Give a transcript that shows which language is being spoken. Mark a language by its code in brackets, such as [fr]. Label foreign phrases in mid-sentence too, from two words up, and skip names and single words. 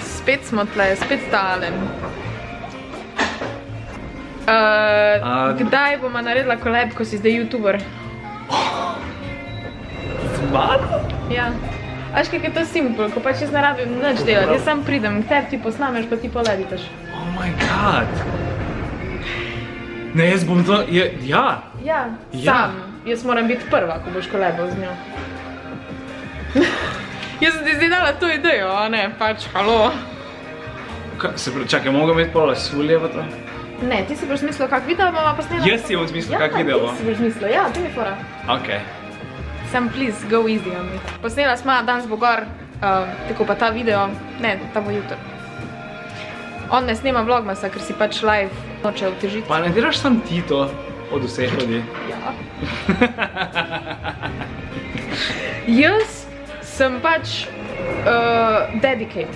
[sl] Spet smo tle, spet talen. Kdaj bomo naredila kolab, ko si zdaj youtuber? Z mano? Ja. Aš kak je to simple, ko pač jaz ne rabim nič delati, jaz sam pridem, k tebi ti posnameš, pa ti poleditaš. [en] Oh my god! [sl] Ne, jaz bom to, ja! Ja, sam. Jaz moram biti prva, ko boš kolabal z njo. Jaz sem ti zdaj dala to idejo, a ne, pač, halo. Čakaj, mogo imeti pola sulje v to? Ne, ti si boš mislil, kak video bomo posnela? Jaz si bom mislil, kak video bo? Ja, ti si boš mislil, ja, to mi fora. Ok. Sam, [en] please, go easy on me. [sl] Posnela smo, danes bo gor, tako pa ta video, ne, ta bo jutro. On ne snema vlogmasa, ker si pač live noče otežiti. Pa ne delaš sam ti to od vseh ljudi? Ja. Jaz sem pač dedicated.